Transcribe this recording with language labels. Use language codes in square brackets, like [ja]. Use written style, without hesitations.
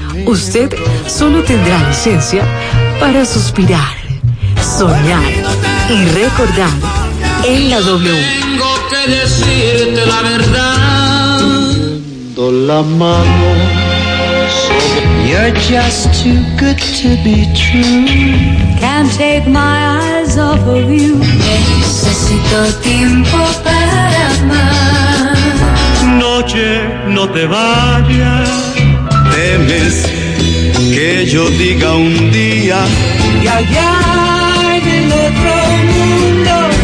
[es] usted solo tendrá licencia para suspirar, soñar y recordar en la W. Tengo que decirte la verdad. Dando la mano. [en] You're just too good to be true. Can't take my eyes off of you. [es] Necesito tiempo para amar. Noche, no te vayas. Temes que yo diga un día. Y allá en el otro mundo